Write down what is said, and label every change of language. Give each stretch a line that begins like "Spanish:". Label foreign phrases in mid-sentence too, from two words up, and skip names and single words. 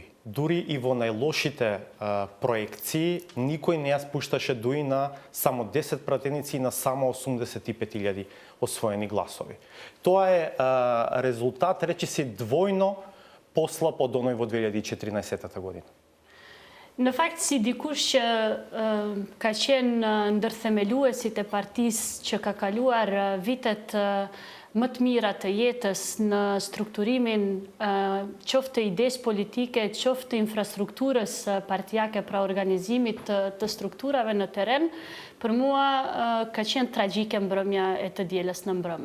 Macedonian: Дури и во најлошите проекции, никој не ја спушташе ДУИ на само 10 пратеници и на само 85.000 освоени гласови. Тоа е резултат, речиси, двојно послаб од оној во 2014 година.
Albanian: Në fakt, si dikush që ka qenë ndërthemeluesit e partisë që ka kaluar vitet më të mira të jetës në strukturimin qoftë të idesë politike, qoftë të infrastrukturës partijake, pra organizimit të strukturave në teren, për mua ka qenë tragjike mbrëmja e të dielës në mbrëma.